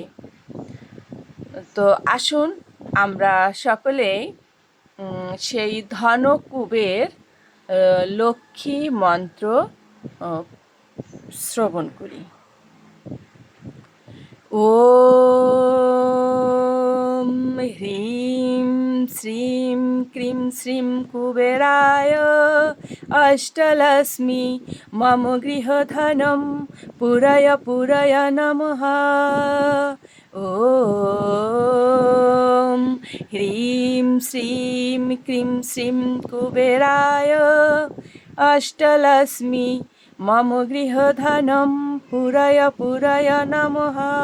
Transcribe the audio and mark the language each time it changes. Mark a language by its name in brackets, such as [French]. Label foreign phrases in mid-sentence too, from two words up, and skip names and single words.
[Bangla] তো আসুন আমরা সকলেই সেই ধনকুবের লক্ষ্মী মন্ত্র শ্রবণ করি। [Sanskrit] ওম হ্রিম শ্রীম ক্রিম শ্রীম কুবেরায় অষ্টলক্ষ্মী মম গৃহধনম পুরয় পুরয় নমঃ। ওম হ্রিম শ্রীম ক্রিম শ্রীম কুবেরায় অষ্টলক্ষ্মী মম গৃহধনম পুরয় পুরয় নমঃ।